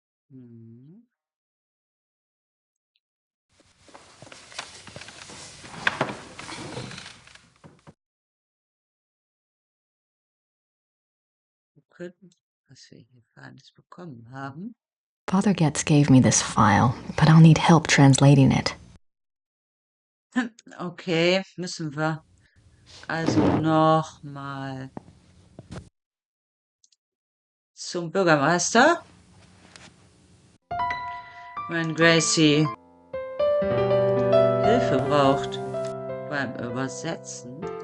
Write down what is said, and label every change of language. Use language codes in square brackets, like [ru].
[de] Mhm. Gucken, was wir hier für eines bekommen haben. [en] Father Getz gave me this file, but I'll need help translating it. [de] Okay, müssen wir also nochmal zum Bürgermeister. Wenn Gracie Hilfe braucht beim Übersetzen.